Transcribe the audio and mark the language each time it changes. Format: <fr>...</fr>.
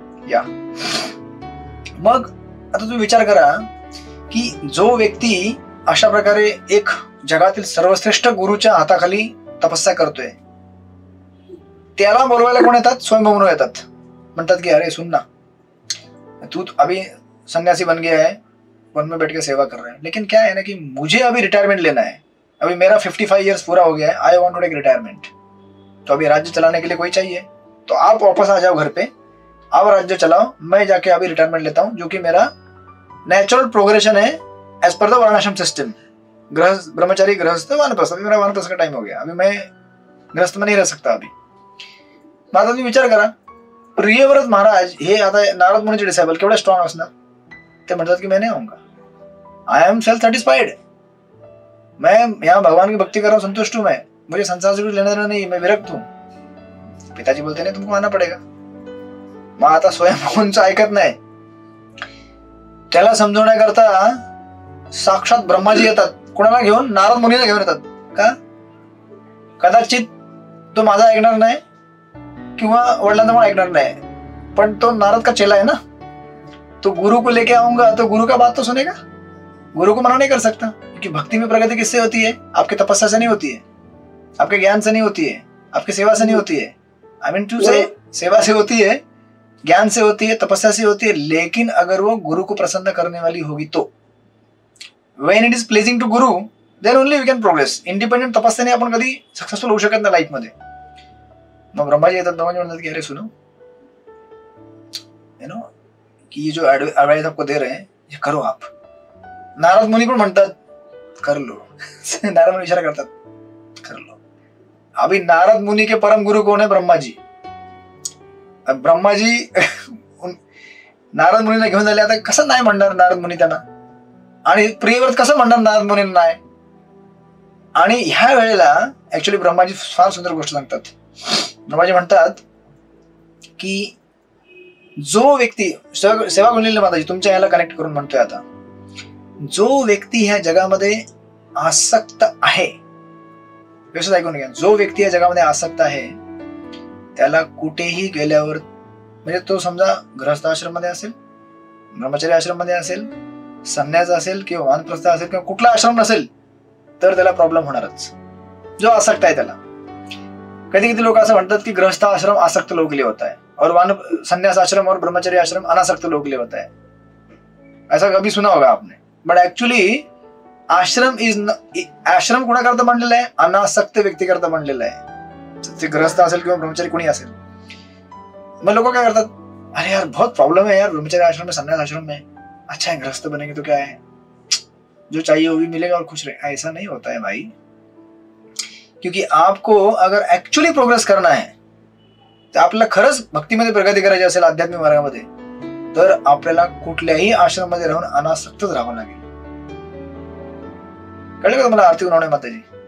<mr>या मग आता तुम्ही विचार करा की जो व्यक्ती अशा प्रकारे एक जगातील सर्वश्रेष्ठ गुरुच्या हाताखाली तपस्या करतोय, त्याला बोलवायला कोण येतात? स्वयंभू येतात. म्हणतात की</mr> <hi>अरे सुन ना, तू अभी सन्यासी बन गया है, वन में बैठ के सेवा कर रहे हैं, लेकिन क्या है ना कि मुझे अभी रिटायरमेंट लेना है. अभी मेरा 55 ईयर्स पूरा हो गया है,</hi> <en>I want to take retirement.</en> <hi>तो अभी राज्य चलाने के लिए कोई चाहिए, तो आप वापस आ जाओ घर पे, आप राज्य चलाओ, मैं जाके अभी रिटायरमेंट लेता हूँ, जो कि मेरा नेचुरल प्रोग्रेशन है</hi> <en>As per the varnashram system.</en> <hi>गृहस्थ, ब्रह्मचारी, गृहस्थ, वानप्रस्थ. अभी मेरा वानप्रस्थ का टाइम हो गया, अभी मैं गृहस्थ में नहीं रह सकता अभी.</hi> <mr>मग आता तुम्ही विचार करा, प्रियव्रत महाराज हे आता नारद मुनीचे डिसायबल केवढे स्ट्रॉंग असणार. ते म्हणतात की</mr> <hi>मैं नहीं आऊंगा,</hi> <en>I am self satisfied.</en> <hi>मैं यहाँ भगवान की भक्ति कर रहा हूँ, संतुष्ट हूं, मैं, मुझे संसार से कुछ लेना देना नहीं, मैं विरक्त हूँ. पिताजी बोलते नाही तुमको आना पडेगा. मग आता स्वयं कोणचं ऐकत नाही.</hi> <mr>त्याला समजवण्याकरता साक्षात ब्रह्माजी येतात. कोणाला घेऊन? नारद मुनीला घेऊन येतात. का? कदाचित तो माझा ऐकणार नाही</mr> <hi>किंवा वडिलांचा पण ऐकणार नाही, पण तो नारद का चेला है ना, तो गुरु को लेके आऊंगा तो गुरु का बात तो सुनेगा. गुरु को मना नहीं कर सकता, क्योंकि भक्ति में प्रगति किससे होती है? आपकी तपस्या से नहीं होती है, आपके ज्ञान से नहीं होती है, आपकी सेवा से नहीं होती है.</hi> <en>I mean to say</en> <hi>सेवा से होती है, ज्ञान से होती है, तपस्या से होती है, लेकिन अगर वो गुरु को प्रसन्न करने वाली होगी तो.</hi> <en>When it is pleasing to guru, then only we can progress.</en> <mr>Independent तपस्याने आपण कधी सक्सेसफुल होऊ शकत नाही लाईफ मध्ये. मग ब्रह्माजी येतात. ब्रह्माजी म्हणतात की अरे</mr> <hi>सुनो,</hi> <en>you know,</en> <hi>कि ये जो एडवाइस आपको दे रहे हैं ये करो आप.</hi> <mr>नारद मुनी पण म्हणतात कर लो. नारद मुनी इशारा करतात कर लो.</mr> <hi>अभी नारद मुनी के परम गुरु कौन है? ब्रह्माजी.</hi> <mr>ब्रह्माजी नारद मुनीला घेऊन झाले. आता कसं नाही म्हणणार नारद मुनी त्यांना, आणि प्रियव्रत कसं म्हणणार नारद मुनींना नाही. आणि ह्या वेळेला ऍक्च्युली ब्रह्माजी फार सुंदर गोष्ट सांगतात. ब्रह्माजी म्हणतात की जो व्यक्ती, सेवा गुणलेली माताजी तुमच्या याला कनेक्ट करून म्हणतोय आता, जो व्यक्ती ह्या जगामध्ये आसक्त आहे, व्यवस्थित ऐकून घ्या, जो व्यक्ती या जगामध्ये आसक्त आहे त्याला कुठेही गेल्यावर, म्हणजे तो समजा गृहस्थ आश्रम मध्ये असेल, ब्रह्मचर्य आश्रम मध्ये असेल, संन्यास असेल किंवा वानप्रस्थ असेल किंवा कुठला आश्रम नसेल, तर त्याला प्रॉब्लेम होणारच. जो आसक्त आहे त्याला. कधी कधी लोक असं म्हणतात की</mr> <hi>गृहस्थ आश्रम आसक्त लोग के लिए होता है और संन्यास आश्रम और ब्रह्मचर्य आश्रम अनासक्त लोग के लिए होता है. ऐसा कभी सुना होगा आपने.</hi> <mr>बट ऍक्च्युली आश्रम कोणाकरता बनलेला आहे? अनासक्त व्यक्ती करता बनलेला आहे. ते गृहस्थ असेल किंवा ब्रह्मचर्य कोणी असेल. मग लोक काय करतात,</mr> <hi>अरे यार बहुत प्रॉब्लम है यार, ब्रह्मचर्य आश्रम में, संन्यास आश्रम में, अच्छा है गृहस्थ बनेंगे तो क्या है, जो चाहिए वो भी मिलेगा और खुश रहे. ऐसा नहीं होता है भाई. क्योंकि आपको अगर ऍक्च्युली प्रोग्रेस करना है,</hi> <mr>तर आपल्याला खरंच भक्तीमध्ये प्रगती करायची असेल, आध्यात्मिक मार्गामध्ये, तर आपल्याला कुठल्याही आश्रम मध्ये राहून अनासक्तच राहावं लागेल. कळलं का तुम्हाला आरती उन्हावणे माताजी?</mr>